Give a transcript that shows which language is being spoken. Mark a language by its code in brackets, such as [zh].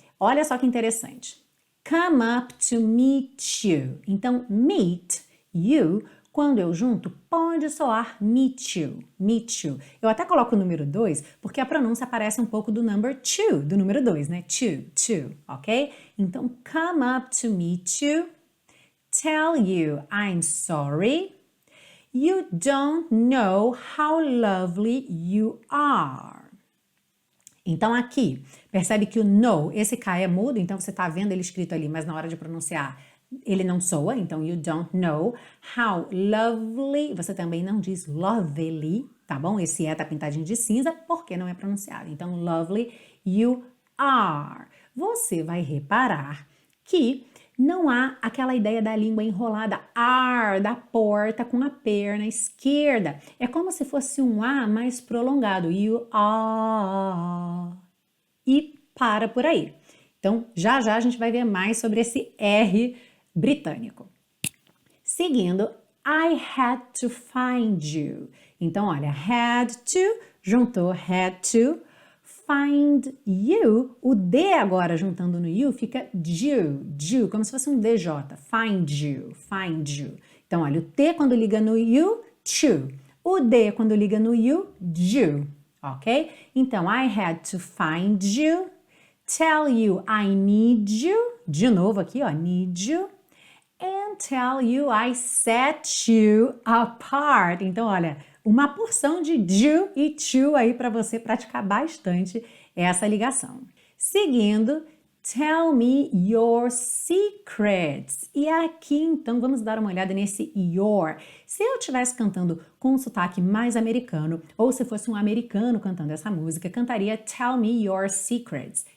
[pt] Olha só que interessante. [en] Come up to meet you. [pt] Então, meet, you, quando eu junto, pode soar [en] meet you, meet you. [pt] Eu até coloco o número 2, porque a pronúncia parece um pouco do number 2, do número 2, né? [en] Two, ok? Então, come up to meet you, tell you I'm sorry, you don't know how lovely you are. [pt] Então aqui, percebe que o no, esse K é mudo, então você está vendo ele escrito ali, mas na hora de pronunciar ele não soa, então [en] you don't know how lovely, [pt] você também não diz lovely, tá bom? Esse E tá pintadinho de cinza porque não é pronunciado. Então [en] lovely you are. [pt] Você vai reparar que não há aquela ideia da língua enrolada, ar, da porta com a perna esquerda. É como se fosse um A mais prolongado. [en] You are. [pt] E para por aí. Então, já a gente vai ver mais sobre esse R britânico. [en] Seguindo, I had to find you. [pt] Então, olha, had to, juntou had to, [en] find you, [pt] o D agora juntando no you fica you, como se fosse um DJ, find you. Então, olha, o T quando liga no you, to. O D quando liga no you, ok? [en] Então, I had to find you, tell you I need you, [pt] de novo aqui, ó, [en] need you, and tell you I set you apart. [pt] Então, olha, uma porção de do e to aí para você praticar bastante essa ligação. [en] Seguindo, tell me your secrets. [pt] E aqui, então, vamos dar uma olhada nesse your. Se eu estivesse cantando com um sotaque mais americano, ou se fosse um americano cantando essa música, cantaria [en] tell me your secrets.